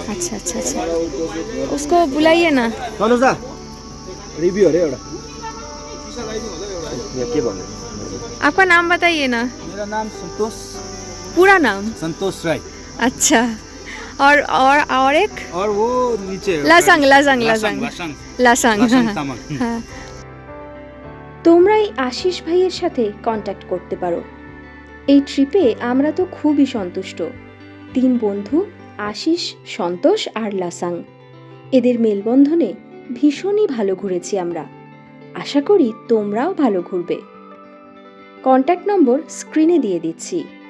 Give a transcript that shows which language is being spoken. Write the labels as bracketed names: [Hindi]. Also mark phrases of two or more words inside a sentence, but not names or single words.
[Hindi] अच्छा अच्छा अच्छा, उसको बुलाइए ना। सा रिव्यू हो रहे हो क्या बोल आपका नाम बताइए ना, मेरा नाम संतोष पूरा नाम। राय। अच्छा। और एक और वो नीचे लासांग लासांग लासांग लासांग लासांग लासांग। तामांग। हाँ। [Bangla] তোমরা এই আশিস ভাইয়ের সাথে কন্ট্যাক্ট করতে পারো। এই ট্রিপে আমরা তো খুবই সন্তুষ্ট। 3 বন্ধু, আশিস, সন্তোষ আর লাসাং, এদের মেলবন্ধনে ভীষণই ভালো ঘুরেছি আমরা। আশা করি তোমরাও ভালো ঘুরবে। [English] contact number [Bangla] স্ক্রিনে দিয়ে দিচ্ছি।